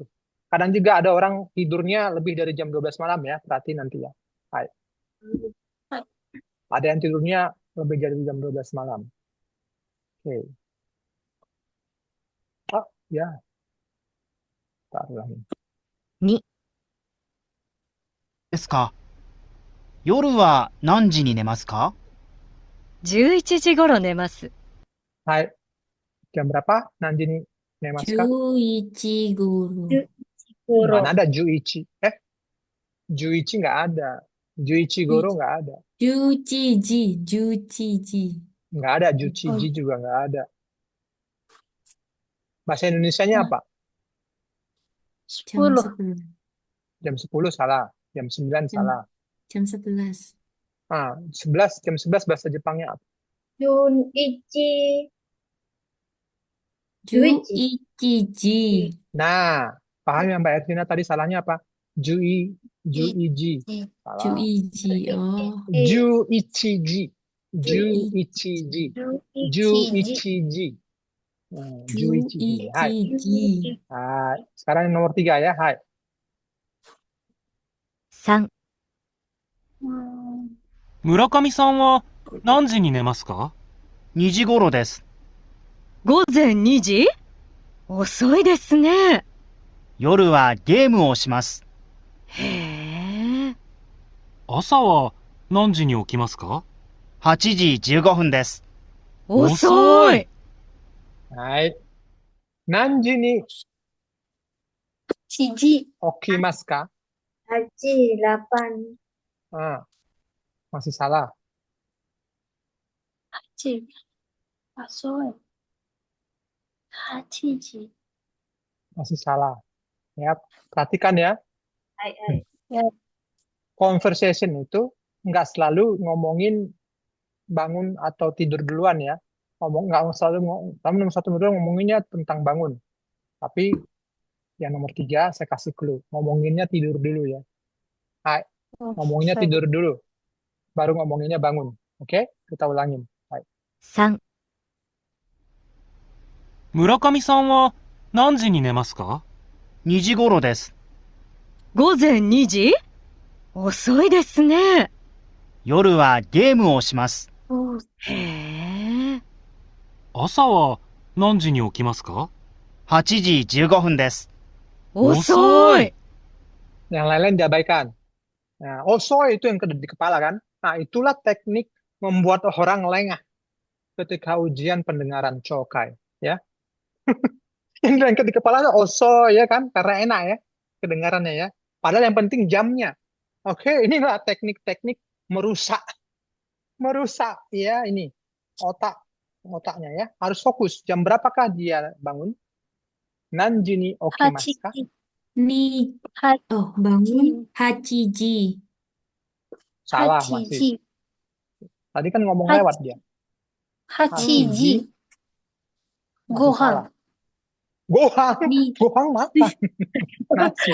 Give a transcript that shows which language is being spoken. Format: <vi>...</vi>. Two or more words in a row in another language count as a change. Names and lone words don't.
<id>Kadang juga ada orang tidurnya lebih dari jam 12 malam ya. Perhatiin nanti ya. Hai. Hai. Ada yang tidurnya lebih dari jam 12 malam. Oke. Oh, ya. Tak ulangin.</id> <ja>2、ですか。夜は何時に寝ますか？ 11時頃寝ます。 Hai.</ja> <id>Jam berapa?</id> <ja>何時に寝ますか? 11 頃。 Goro.</ja> <id>Mana ada Juichi? Juichi nggak ada.</id> <ja>十一頃</ja> <id>nggak ada.</id> <ja>11 時、11時。</ja> <id>Nggak ada. Juchiji juga nggak ada. Bahasa Indonesianya apa? jam 10. 10. Jam 10 salah. Jam 9 salah. Jam 11. 11, jam 11 bahasa Jepangnya apa? Junichi.</id> <ja>11時。</ja> <id>Nah, paham ya Mbak Ervina tadi salahnya apa? Juiji. Salah.</id> <ja>11 時。Oh. 十一時。十一時. 十一時。十一時。はい. 11時。 Hai.</ja> <id>Sekarang nomor 3 ya. Hai.</id> <ja>3、村上さんは何時に寝ますか？ 2時頃です。午前2時？遅いですね。夜はゲームをします。へえ。朝は何時に起きますか？ 8時15分です。遅い。はい。何時に Chiji. 起きますか? Haji 8.</ja> <id>Masih salah.</id> <ja>Hachi. Asoe. Hachiji.</ja> <id>Masih salah. Ya, perhatikan ya. Hai. Conversation itu nggak selalu ngomongin bangun atau tidur duluan ya. Nggak selalu nomor 1 nomor 2 ngomonginnya tentang bangun. Tapi yang nomor 3 saya kasih clue. Ngomonginnya tidur dulu ya. Hai. Ngomonginnya tidur dulu. Baru ngomonginnya bangun. Oke? Kita ulangin. Hai.</id> <ja>3、村上さんは何時に寝ますか？ 2時頃です。午前2時？遅いですね。夜はゲームをします。へえ。朝は何時に起きますか？ 8時15分です。遅い。</ja> <id>Yang lain-lain diabaikan. Nah, osoy itu yang di kepala kan? Nah, itulah teknik membuat orang lengah ketika ujian pendengaran Chokai. Ya. Yang di kepala itu osoy ya kan? Karena enak ya kedengarannya ya. Padahal yang penting jamnya. Oke, inilah teknik-teknik merusak ya ini otaknya ya. Harus fokus. Jam berapakah dia bangun?</id> <ja>何時に起きますか? bangun 8時。</ja> <id>Salah masih. Tadi kan ngomong lewat dia.</id> <ja>Hachiji.</ja> <id>Masih Gohan. salah. Gohan makan. Nasi.</id>